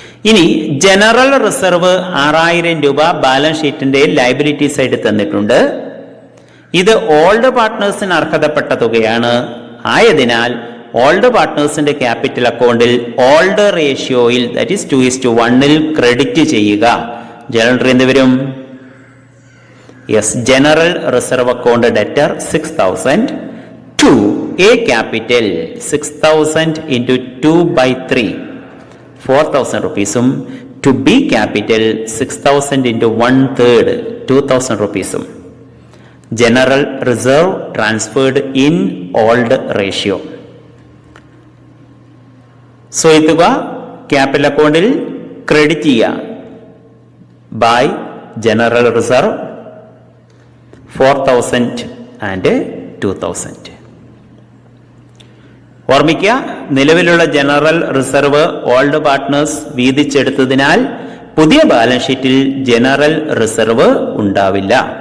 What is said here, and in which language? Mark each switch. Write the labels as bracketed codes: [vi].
[ml] ഇനി general reserve 6000 രൂപ balance ഷീറ്റിന്റെ ലയബിലിറ്റി സൈഡ് തന്നിട്ടുണ്ട്. ഇത് ഓൾഡ് പാർട്ട്നേഴ്സിന് അർഹതപ്പെട്ട തുകയാണ്. ആയതിനാൽ ഓൾഡ് പാർട്ട്നേഴ്സിന്റെ ക്യാപിറ്റൽ അക്കൗണ്ടിൽ ഓൾഡ് റേഷ്യോയിൽ ദാറ്റ് ഈസ് 2:1 ക്രെഡിറ്റ് ചെയ്യുക. ജനറൽ എൻട്രി എന്ത് വരും? [en] Yes, general reserve account debtor 6000 to A capital 6000 into 2/3 4000 rupeesum to B capital 6000 into 1/3 2000 rupeesum. General reserve transferred in old ratio. [ml] So ഈ തുക capital അക്കൗണ്ടിൽ credit ചെയ്യുക by general reserve 4000 and 2000. ഓർമ്മിക്കുക, നിലവിലുള്ള general reserve old partners വീതിച്ചെടുത്തതിനാൽ പുതിയ balance ഷീറ്റിൽ general reserve ഉണ്ടാവില്ല.